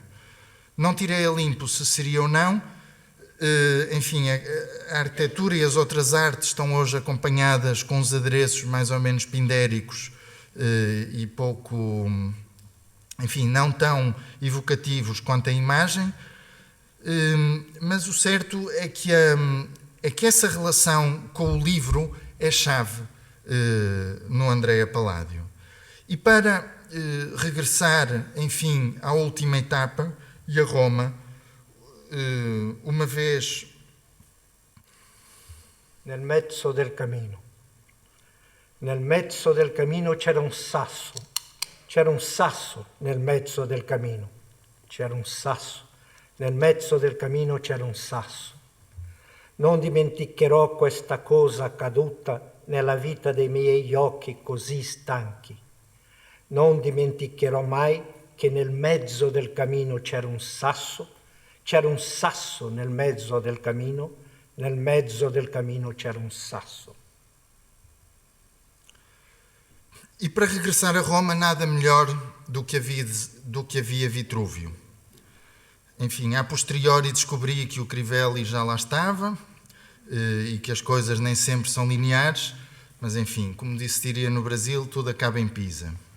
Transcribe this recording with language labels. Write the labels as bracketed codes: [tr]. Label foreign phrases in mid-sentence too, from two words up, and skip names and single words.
[pt] Não tirei a limpo se seria ou não. Enfim, a arquitetura e as outras artes estão hoje acompanhadas com os adereços mais ou menos pindéricos e pouco, enfim, não tão evocativos quanto a imagem, mas o certo é que essa relação com o livro é chave no Andrea Palladio. E para regressar, enfim, à última etapa e a Roma, uma vez [it] nel mezzo del cammino c'era un sasso nel mezzo del cammino, c'era un sasso nel mezzo del cammino, c'era un sasso. Non dimenticherò questa cosa accaduta nella vita dei miei occhi così stanchi. Non dimenticherò mai che nel mezzo del cammino c'era un sasso nel mezzo del cammino c'era un sasso. [pt] E para regressar a Roma, nada melhor do que havia Vitrúvio. Enfim, [la] a posteriori [pt] descobri que o Crivelli já lá estava e que as coisas nem sempre são lineares, mas enfim, como disse diria no Brasil, tudo acaba em Pisa.